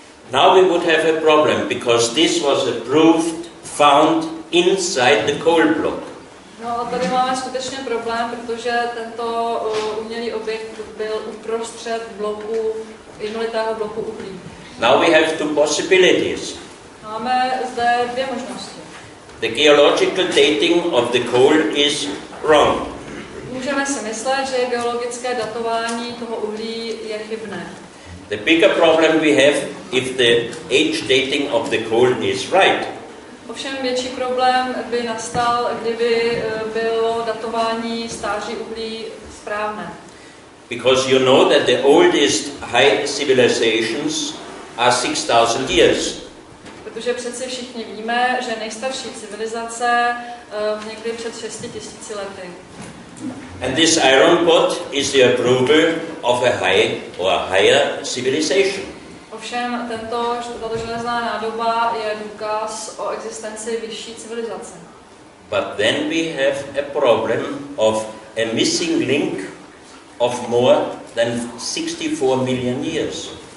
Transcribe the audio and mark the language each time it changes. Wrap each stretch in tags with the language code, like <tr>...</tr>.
<en>Now we would have a problem because this was found inside the coal block.</en> <cs>No a tady máme skutečně problém, protože tento umělý objekt byl uprostřed bloku, jednolitého bloku uhlí.</cs> <en>Now we have 2 possibilities.</en> <cs>Máme zde 2 možnosti.</cs> <en>The geological dating of the coal is wrong.</en> <cs>Můžeme si myslet, že geologické datování toho uhlí je chybné.</cs> <en>The bigger problem we have if the age dating of the coal is right.</en> <cs>Ovšem větší problém by nastal, kdyby bylo datování stáří uhlí správné.</cs> <en>Because you know that the oldest high civilizations are 6,000 years.</en> <cs>Protože přeci všichni víme, že nejstarší civilizace někdy před 6,000 lety.</cs> <en>And this iron pot is the approval of a high or a higher civilization.</en> <cs>Ovšem tato železná nádoba je důkaz o existenci vyšší civilizace.</cs> <en>But then we have a problem of a missing link of more than 64 million years.</en>